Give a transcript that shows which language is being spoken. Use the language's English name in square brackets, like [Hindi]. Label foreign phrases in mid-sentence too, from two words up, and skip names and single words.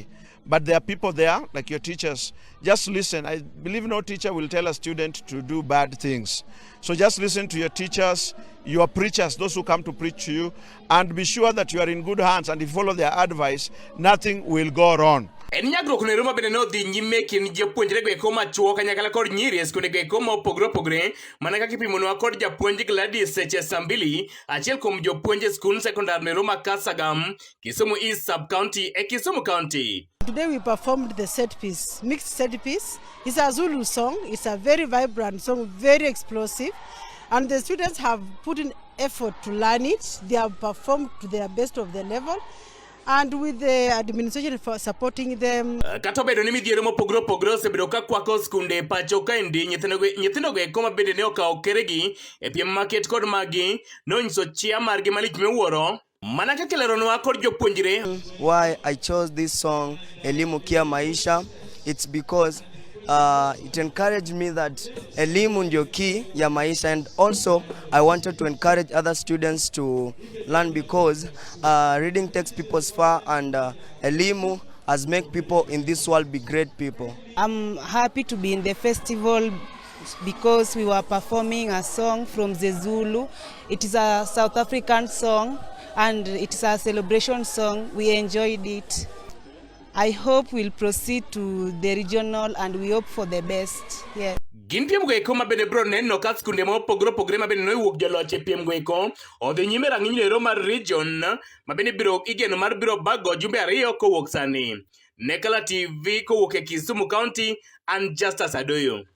[English] But there are people there, like your teachers. Just listen. I believe no teacher will tell a student to do bad things. So just listen to your teachers, your preachers, those who come to preach to you, and be sure that you are in good hands, and if you follow their advice, nothing will go wrong. [Luo (Kenya and Tanzania)] En nyagruok ne Roma bende no dhi nyime kin jopuonjre gweko machuo kanyakla kod nyiri e skunde gweko mopogore opogore mana kaka ipimonwa kod japuonj Gladys Chesambili achiel kuom jopuonj e skund sekondar ne Roma Kasagam Kisumu East Sub County e Kisumu County. [English] Today we performed the set piece, mixed set piece. It's a Zulu song. It's a very vibrant song, very explosive. And the students have put in effort to learn it. They have performed to their best of their level. And with the administration for supporting them. [Luo (Kenya and Tanzania)] Kato bedo ni midhiero mopogore opogore osebedo ka kwako skunde pacho kaendi nyithindo gweko mabende ne okawo keregi e piem maket kod magi nonyiso chia margi malich miwuoro. Mana kaka leronwa kod jopuonjre. [English] Why I chose this song Elimu Kia Maisha, it's because it encouraged me that [Swahili] elimu ndio key ya maisha, [English] and also I wanted to encourage other students to learn because reading takes people far, and elimu has make people in this world be great people. I'm happy to be in the festival because we were performing a song from the Zulu. It is a South African song and it is a celebration song. We enjoyed it. I hope we'll proceed to the regional and we hope for the best. Yeah. [Luo (Kenya and Tanzania)] Gin piem gweko mabende bro neno ka skunde mopogore opogore mabende nowuok joloch e piem gweko odhi nyime rang'iny lero mar region mabende biro igeno mar biro bago jumbe 2 kowuok sani. Nekala TV kowuok e Kisumu County and Justus Adoyo.